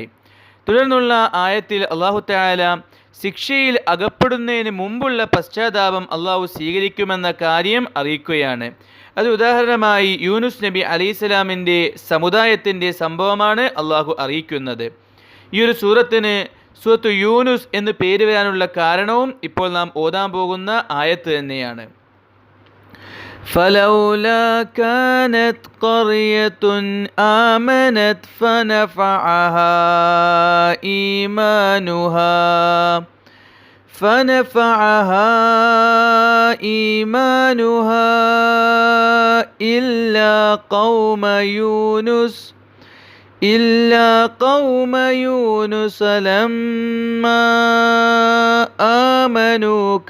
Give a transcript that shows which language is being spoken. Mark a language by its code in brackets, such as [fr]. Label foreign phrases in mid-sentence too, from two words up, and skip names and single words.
[ml] തുടർന്നുള്ള ആയത്തിൽ [ar] الله تعالى [ml] ശിക്ഷയിൽ അകപ്പെടുന്നതിന് മുമ്പുള്ള പശ്ചാത്താപം അള്ളാഹു സ്വീകരിക്കുമെന്ന കാര്യം അറിയിക്കുകയാണ്. അത് ഉദാഹരണമായി യൂനുസ് നബി അലൈഹിസ്സലാമിൻ്റെ സമുദായത്തിൻ്റെ സംഭവമാണ് അള്ളാഹു അറിയിക്കുന്നത്. ഈ ഒരു സൂറത്തിന് സൂറത്തു യൂനുസ് എന്ന് പേര് വരാനുള്ള കാരണവും ഇപ്പോൾ നാം ഓതാൻ പോകുന്ന ആയത്ത് തന്നെയാണ്. [ar] فلولا كانت قرية آمنت فنفعها إيمانها إلا قوم يونس لما آمنوا